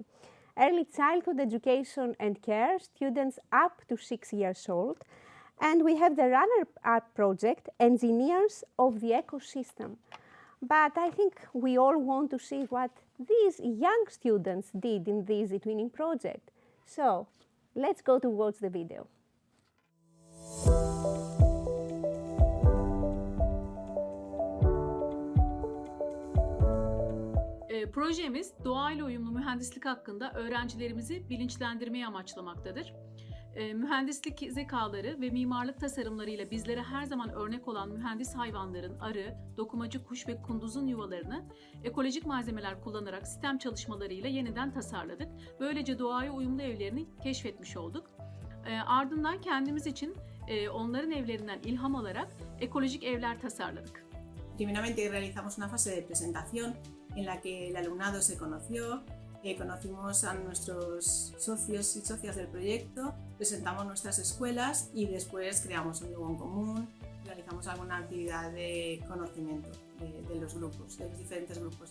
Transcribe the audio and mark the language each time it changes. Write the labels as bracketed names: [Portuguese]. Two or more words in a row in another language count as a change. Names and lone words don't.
[English] Early childhood education and care, students up to 6 years old. And we have the runner-up project, Engineers of the Ecosystem. But I think we all want to see what these young students did in this eTwinning project. So let's go to watch the video. [Turkish] Projemiz doğayla uyumlu mühendislik hakkında öğrencilerimizi bilinçlendirmeyi amaçlamaktadır. Mühendislik zekaları ve mimarlık tasarımlarıyla bizlere her zaman örnek olan mühendis hayvanların arı, dokumacı kuş ve kunduzun yuvalarını ekolojik malzemeler kullanarak sistem çalışmalarıyla yeniden tasarladık. Böylece doğaya uyumlu evlerini keşfetmiş olduk. Ardından kendimiz için onların evlerinden ilham alarak ekolojik evler tasarladık. [Spanish] Primeramente realizamos una fase de presentación en la que el alumnado se conoció, conocimos a nuestros socios y socias del proyecto, presentamos nuestras escuelas y después creamos un lugar en común, realizamos alguna actividad de conocimiento de los grupos, de los diferentes grupos.